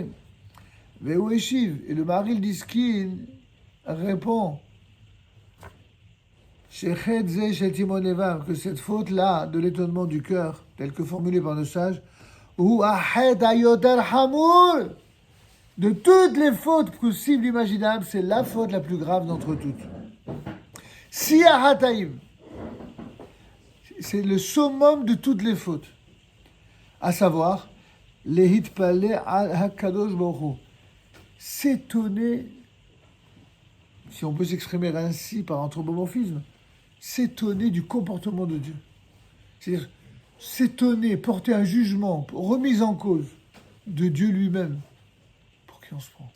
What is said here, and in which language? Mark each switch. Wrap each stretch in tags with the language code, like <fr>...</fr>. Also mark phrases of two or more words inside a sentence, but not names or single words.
<fr>Et le Maharil Diskin répond que cette faute-là de l'étonnement du cœur, telle que formulée par nos sages, de toutes les fautes possibles, imaginables, c'est la faute la plus grave d'entre toutes. C'est le summum de toutes les fautes, à savoir les</fr> <he>התפלא על הקדוש ברוך הוא,</he> <fr>s'étonner, si on peut s'exprimer ainsi par anthropomorphisme, s'étonner du comportement de Dieu. C'est-à-dire s'étonner, porter un jugement, remise en cause de Dieu lui-même. Pour qui on se prend?</fr>